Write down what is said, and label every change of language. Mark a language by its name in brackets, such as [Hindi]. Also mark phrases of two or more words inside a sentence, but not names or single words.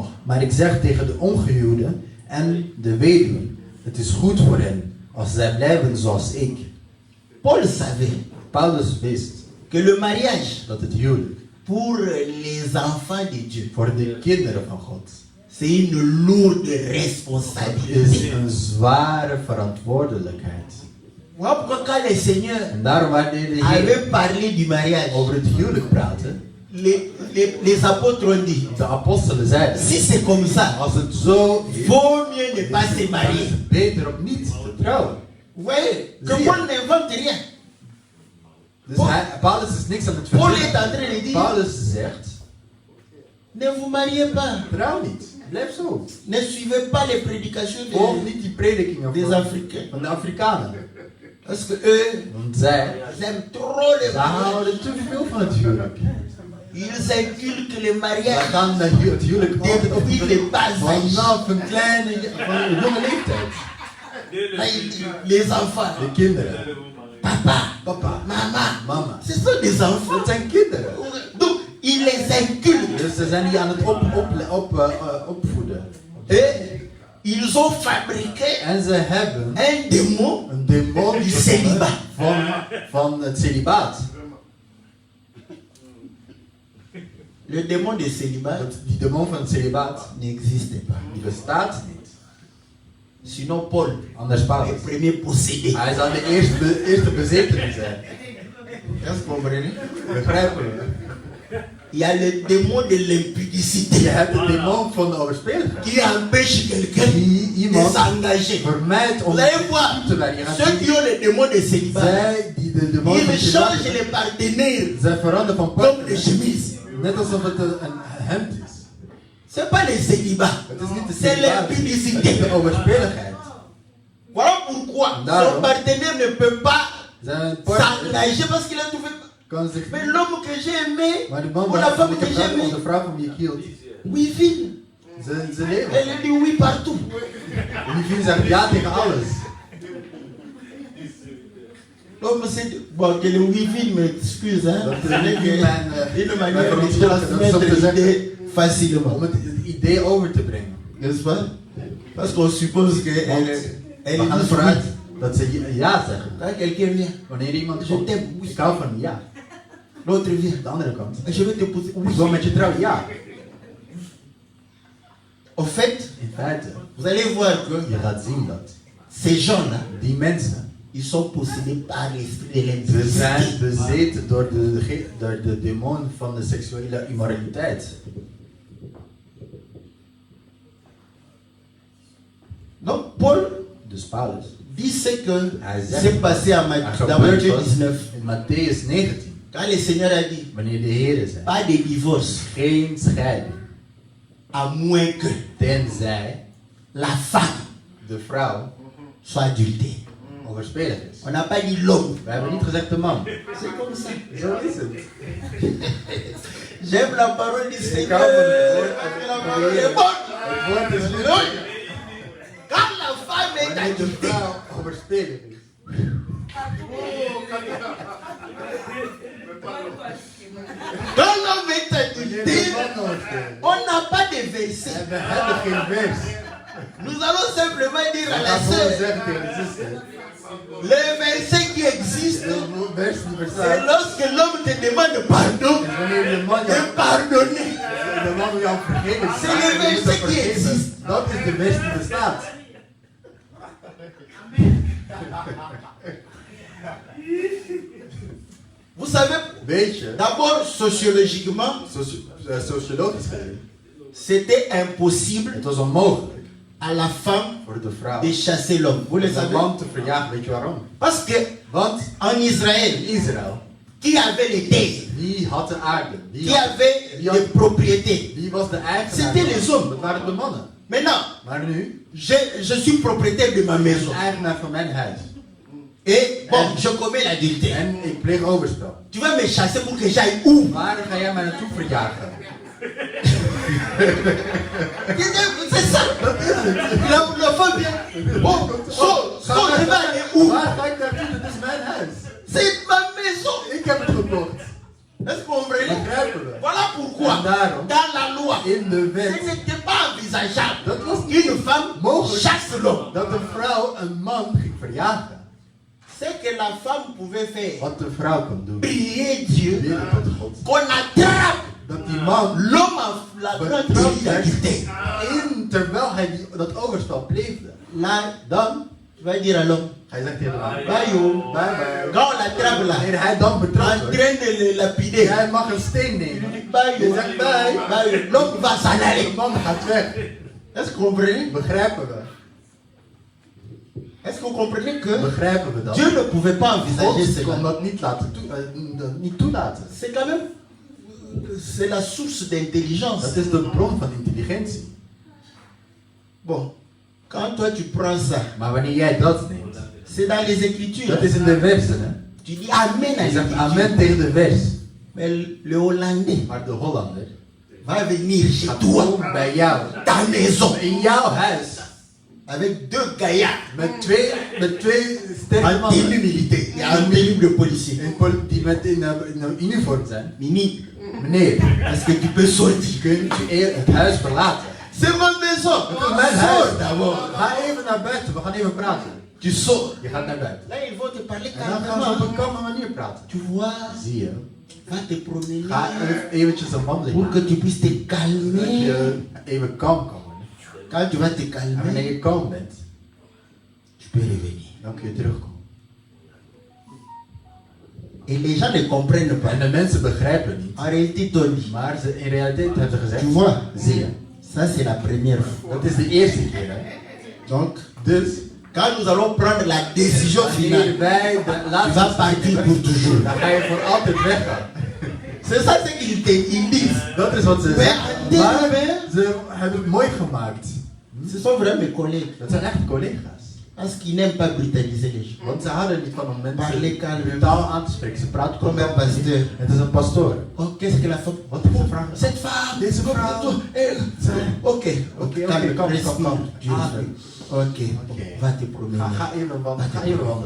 [Dutch] Maar ik zeg tegen de ongehuwden en de weduwen, het is goed voor hen als zij blijven zoals ik. [French] Paul savait [Dutch] Paulus wist [French] que le mariage [Dutch] dat het huwelijk [French] pour les enfants de Dieu, [Dutch] voor de kinderen van God [French] c'est une lourde [Dutch] is [French] responsabilité. [Dutch] een zware verantwoordelijkheid. [French] Voilà pourquoi quand le Seigneur [Dutch] En daarom wanneer de Heer [French] avait parlé du mariage, [Dutch] over het huwelijk praatte, [French] les apôtres ont dit, [Dutch] de apostelen zeiden, [French] si c'est comme ça, [Dutch] als het zo is, [French] vaut mieux ne pas se [Dutch] dan is [French] marier. [Dutch] het beter om niet te trouwen. [French] Vous voyez que [Dutch] Zie je. [French] Paul n'invente rien. [Dutch] Dus Paul- Paulus is niks aan het [French] Paul est [Dutch] verzinnen. [French] en train de dire, [Dutch] Paulus zegt, [French] ne vous mariez pas. [Dutch] trouw niet. Blijf zo. [French] Ne suivez pas les prédications [Dutch] Volg niet die predikingen [French] des [Dutch] van [French] Africains. [Dutch] de Afrikanen. [French] Parce que eux, [Dutch] Want zij [French] ils aiment trop les [Dutch] ze [French] mariages. [Dutch] houden te veel van het huwelijk. [French] Ils inculquent le [Dutch] Wij [French] mariage [Dutch] gaan het huwelijk altijd op [French] depuis les bas âges. [Dutch] vanaf een van een jonge leeftijd. [French] Les enfants, [Dutch] De kinderen. [French] papa, [Dutch] Papa, [French] maman, [Dutch] mama. [French] ce sont des enfants. [Dutch] Dat zijn kinderen. [French] Donc, ils les inculquent. [Dutch] Dus ze zijn die aan het opvoeden. [French] Et ils ont fabriqué [Dutch] En ze hebben [French] un démon [Dutch] een demon [French] du [Dutch] gevonden [French] célibat. [Dutch] van het celibaat. [French] Le démon du célibat [Dutch] Die demon van het celibaat, [French] n'existe pas. [Dutch] die bestaat niet. [French] Sinon, Paul [Dutch] Anders Paulus. [French] est premier possédé. [Dutch] Hij zou de eerste bezetene zijn. [French] Est-ce que vous comprenez? [Dutch] Begrijpen we? [French] Il y a le démon de l'impudicité [Dutch] Je hebt de demon van de overspeligheid. [French] qui empêche quelqu'un [Dutch] Die [French] de [Dutch] iemand [French] s'engager. [Dutch] vermijdt om [French] Vous allez voir, [Dutch] te werken. Je gaat [French] ceux qui [Dutch] zien, [French] ont le démon de célibat, [Dutch] zij die de demon van [French] ils [Dutch] celibaat [French] changent les partenaires [Dutch] zij veranderen van [French] comme [Dutch] partner. [French] des chemises. [Dutch] Net alsof het een hemd is. [French] C'est pas le célibat, [Dutch] Het is niet de [French] c'est [Dutch] celibaat, het is [French] l'impudicité. [Dutch] de overspeligheid. [French] Voilà pourquoi [Dutch] Daarom. [French] son partenaire ne peut pas [Dutch] Zijn partner [French] s'engager parce qu'il a trouvé. [Dutch] kan zich [French] Mais l'homme que j'ai aimé, [Dutch] maar de man [French] ou la [Dutch] waarvan [French] femme [Dutch] ik [French] que [Dutch] heb [French] j'ai [Dutch] gehad, of [French] aimé, [Dutch] de vrouw van wie ik hield, [French] oui, vive. [Dutch] ze leven. [French] Elle dit oui partout. [Dutch] En die vriend zegt ja tegen alles. [French] L'homme s'est dit, bon, que le oui-vide m'excuse, hein. [Dutch] Dat [French] Ce n'est [Dutch] is [French] que une manière de [Dutch] verontschuldigen. Dat is om te [French] transmettre [Dutch] zeggen, [French] l'idée facilement. [Dutch] om het idee over te brengen. [French] N'est-ce pas? Parce qu'on suppose qu'elle [Dutch] Want [French] elle [Dutch] we gaan [French] est [Dutch] ervan uit [French] discrète. [Dutch] dat ze ja zeggen. [French] Quand quelqu'un vient, [Dutch] Wanneer iemand [French] Je [Dutch] komt, [French] t'aime, oui. [Dutch] ik hou van ja. [French] l'autre vient. [Dutch] De andere kant, [French] Je vais t'épouser. [Dutch] ik wil met je trouwen, ja. [French] Au fait, [Dutch] In feite, [French] vous allez voir que [Dutch] je gaat zien dat [French] ces gens-là, [Dutch] die mensen, [French] ils sont possédés par l'esprit de [Dutch] ze zijn [French] l'impudicité. [Dutch] bezeten door de demon van de seksuele immoraliteit. [French] Donc Paul [Dutch] Dus Paulus, [French] dit ce que [Dutch] Hij zegt- [French] s'est passé à [Dutch] er [French] dans [Dutch] gebeurd [French] Matthieu [Dutch] was [French] 19. [Dutch] in Matthäus 19, [French] Quand le Seigneur a dit, [Dutch] wanneer de Heer zei, [French] pas de divorce, [Dutch] geen scheiding, [French] à moins que [Dutch] tenzij [French] la femme [Dutch] de vrouw [French] soit adultère. [Dutch] overspelig is. [French] On n'a pas dit l'homme. [Dutch] We hebben niet gezegd de man. [French] C'est comme ça. [Dutch] Zo is het. [French] J'aime la parole du Seigneur. [Dutch] hou van het woord. [French] Parce que la parole est bonne. [Dutch] Het woord is lief. [French] Alléluia. Quand la femme est [Dutch] Wanneer de [French] adultère, [Dutch] vrouw overspelig is. [French] quand l'homme est [Dutch] Wanneer de [French] adultère, [Dutch] man overspelig is. [French] on n'a pas de verset. [Dutch] En we hebben geen vers. [French] Nous allons simplement dire à [Dutch] We [French] la [Dutch] gaan gewoon [French] sœur, [Dutch] zeggen tegen de zuster. [French] le verset qui existe, [Dutch] De vers die [French] c'est [Dutch] bestaat. [French] lorsque l'homme te demande pardon, [Dutch] En wanneer de man [French] de [Dutch] jou, [French] pardonner. [Dutch] de man jou vergeven, [French] C'est le [Dutch] je moet [French] verset [Dutch] hem [French] qui [Dutch] vergeven. [French] existe. [Dutch] Dat is de vers die bestaat. [French] Vous savez, [Dutch] Weet je, [French] d'abord sociologiquement, [Dutch] sociologisch gezien, [French] c'était impossible [Dutch] het was onmogelijk [French] à la femme [Dutch] voor de vrouw [French] de chasser l'homme. Vous le [Dutch] de [French] savez? [Dutch] man te verjagen. Weet je waarom? [French] Parce que [Dutch] Want [French] en Israël, [Dutch] in Israël, [French] qui avait les terres, [Dutch] wie had de aarde? [French] qui avait les propriétés. [Dutch] Wie was de eigenaar? [French] C'était les hommes. [Dutch] Dat waren de mannen. [French] Maintenant, [Dutch] Maar nu, [French] je suis propriétaire de ma maison. [Dutch] de eigenaar van mijn huis. [French] Et bon, je commets l'adultère. [Dutch] En ik pleeg overspel. [French] Tu vas me chasser pour que j'aille où? [Dutch] Waar ga jij mij naartoe verjagen? [French] C'est ça. La femme vient. Bon, so, je vais aller où? [Dutch] Waar ga ik naartoe? Dit is mijn huis. [French] C'est ma maison. [Dutch] Ik heb het gekocht. [French] Est-ce que vous comprenez? [Dutch] Begrijpen we? [French] Voilà pourquoi, [Dutch] En daarom, [French] dans la loi, [Dutch] in de [French] ce [Dutch] wet, [French] n'était pas envisageable [Dutch] dat was [French] qu'une femme [Dutch] mogelijk [French] chasse l'homme. [Dutch] dat een vrouw een man ging verjagen. [French] Ce que la femme pouvait faire, [Dutch] Wat de vrouw kon doen. [French] prier Dieu, [Dutch] Bidden tot God. [French] qu'on attrape [Dutch] Dat die man [French] l'homme en flagrant délit d'adultère. [Dutch] terwijl hij dat overspel pleegde. [French] Là, [Dutch] Dan, [French] tu vas dire à l'homme, [Dutch] hij zegt tegen hem, [English] bye yo. bye bye. [French] Quand on l'attrape là, [Dutch] Wanneer hij dan [French] en [Dutch] betrapt wordt, [French] train de le lapider, [Dutch] jij mag een steen nemen. bye Je yo, zegt bye. [English] bye yo. [French] L'homme va s'en [Dutch] De [French] aller. [Dutch] man gaat weg. [French] Est-ce que vous comprenez? [Dutch] Begrijpen we? [French] Est-ce que vous comprenez que [Dutch] Begrijpen we dat? [French] Dieu ne pouvait pas envisager [Dutch] God kon [French] cela? [Dutch] dat niet, niet toelaten. [French] C'est quand même, c'est la source d'intelligence. [Dutch] Dat is de bron van intelligentie. [French] Bon, quand toi tu prends ça, [Dutch] Maar wanneer jij dat neemt, [French] c'est dans les Écritures. [Dutch] dat is in de versen, hè? [French] Tu dis Amen à [Dutch] Je zegt [French] l'Écriture. [Dutch] amen tegen de vers. [French] Mais le Hollandais [Dutch] Maar de Hollander [French] va venir chez [Dutch] gaat [French] toi, [Dutch] komen bij jou, [French] ta maison, [Dutch] in jouw huis, [French] avec deux gaillards [Dutch] met twee sterke [French] en tenue [Dutch] mannen [French] militaire et en tenue de policier. [Dutch] die met in een uniform zijn. [French] Mini, [Dutch] Meneer, [French] est-ce que tu peux sortir? [Dutch] kunt u het huis verlaten? [French] C'est ma maison. [Dutch] Het is mijn [French] Sors [Dutch] huis. [French] d'abord. [Dutch] Ga even naar buiten, we gaan even praten. [French] Tu sors. [Dutch] Je gaat naar buiten. [French] Là, ils vont te parler [Dutch] En dan gaan ze op [French] calmement. [Dutch] een kalme manier praten. [French] Tu vois, [Dutch] Zie je? [French] va te promener [Dutch] Ga eventjes een wandeling [French] pour [Dutch] maken. [French] que tu puisses te [Dutch] Dat [French] calmer. [Dutch] je even kalm kan worden. [French] Quand tu vas te [Dutch] En [French] calmer, [Dutch] wanneer je kalm bent, [French] tu peux revenir. [Dutch] dan kun je terugkomen. [French] Et les gens ne comprennent pas. [Dutch] En de mensen begrijpen niet. [French] En réalité, Tony, [Dutch] Maar in realiteit hebben ze gezegd, [French] tu vois, [Dutch] zie je, [French] ça c'est la première fois. [Dutch] dat is de eerste keer. Hè? [French] Donc, [Dutch] Dus, [French] quand nous allons prendre la décision finale, [Dutch] wanneer wij de [French] tu [Dutch] laatste [French] vas partir pour toujours. [Dutch] dan ga je voor altijd weggaan. [French] C'est ça ce qu'ils disent. [Dutch] Dat is wat ze [French] Mais [Dutch] zeggen. Maar ze hebben het mooi gemaakt. [French] ce sont vraiment mes collègues. [Dutch] Dat zijn echt collega's. [French] Parce qu'ils n'aiment pas brutaliser les gens. [Dutch] Want ze houden niet van om [French] Parler [Dutch] mensen [French] calme. [Dutch] brutaal aan te spreken. Ze praten [French] Comme un pasteur. [Dutch] Het is een pastoor. [French] Oh, qu'est-ce que la femme. [Dutch] Wat is de vraag? [French] Cette femme. [Dutch] Deze vrouw. [French] Ok, [Dutch] Oké, [French] calme, [Dutch] kom. [French] respire. Dieu [Dutch] Ah, [French] respire. Ok, [Dutch] Oké. [French] va te promener. [Dutch] Ga even wandelen. Ga even wandelen.